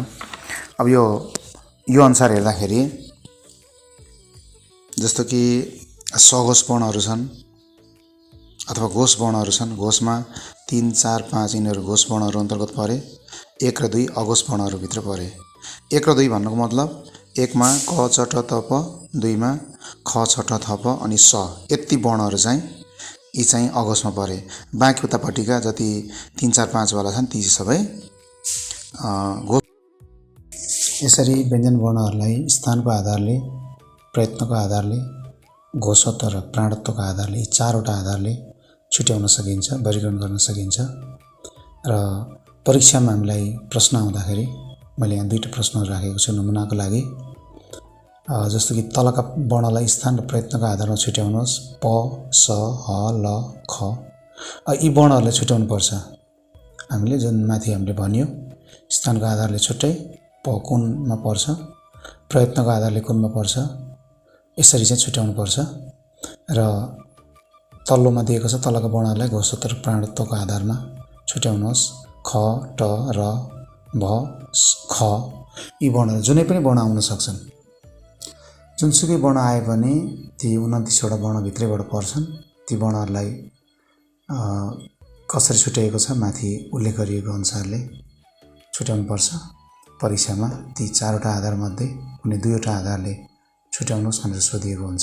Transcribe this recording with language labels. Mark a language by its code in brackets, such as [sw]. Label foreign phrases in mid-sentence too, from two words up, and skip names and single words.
[ne] अब यो अनुसार हेर्दाखेरि जस्तो कि सघोष वर्णहरू छन् अथवा घोष वर्णहरू छन्। घोषमा 3 4 5 यिनीहरू घोष वर्णहरू अन्तर्गत परे। 1 र 2 अघोष वर्णहरूभित्र परे। 1 र 2 भन्नुको मतलब 1 मा क च ट त प 2 मा ख छ ठ थ प अनि स यति वर्णहरू चाहिँ यी चाहिँ अघोषमा परे। बाँकी उतापट्टिका जति 3 4 5 वाला छन् ती सबै घोष। यसरी व्यञ्जन वर्णहरूलाई स्थानको आधारले, प्रयत्नको आधारले, घोषत्व र प्राणत्वको आधारले, 4वटा आधारले छुट्याउन सकिन्छ, वर्गीकरण गर्न सकिन्छ। र परीक्षामा हामीलाई प्रश्न आउँदाखेरि मैले यहाँ 2टा प्रश्नहरू राखेको छु नमुनाको लागि। जस्तो कि तलका वर्णलाई स्थान र प्रयत्नको आधारमा छुट्याउनुहोस्। प स ह ल ख यी वर्णहरूलाई छुट्याउनुपर्छ। हामीले जुन माथि हामीले भन्यो स्थानको आधारले छुट्टै प कुनमा पर्छ, प्रयत्नको आधारले कुनमा पर्छ, यसरी चाहिँ छुट्याउनुपर्छ। र तल्लोमा दिएको छ तलका वर्णहरूलाई घोषत्व र प्राणत्वको आधारमा छुट्याउनुहोस्। ख ट र भ ख यी वर्णहरू जुनै पनि वर्ण आउन सक्छन्। जुनसुकै वर्ण आए पनि ती 29वटा वर्णभित्रैबाट पर्छन्। ती वर्णहरूलाई कसरी छुट्याएको छ माथि उल्लेख गरिएको अनुसारले छुट्याउनुपर्छ। परीक्षामा ती 4वटा आधारमध्ये कुनै 2वटा आधारले छुट्याउनुहोस् भनेर सोधिएको हुन्छ।